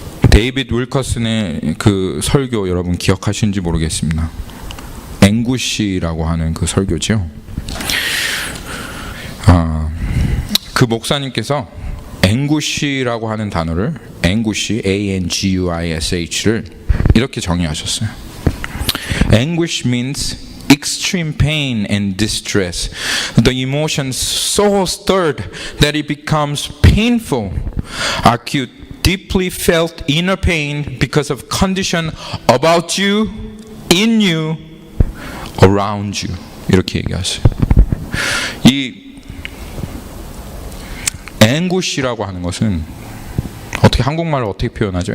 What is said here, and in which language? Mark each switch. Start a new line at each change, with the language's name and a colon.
Korean: 데이빗 윌커슨의 그 설교 여러분 기억하시는지 모르겠습니다. 앵구시라고 하는 그 설교죠. 그 목사님께서 앵구시라고 하는 단어를, 앵구시, A-N-G-U-I-S-H를 이렇게 정의하셨어요.
English: Anguish means extreme pain and distress. The emotions so stirred that it becomes painful, acute, deeply felt inner pain because of condition about you, in you, around you.
Korean: 이렇게 얘기하세요. 이 앵구시라고 하는 것은 어떻게, 한국말로 어떻게 표현하죠?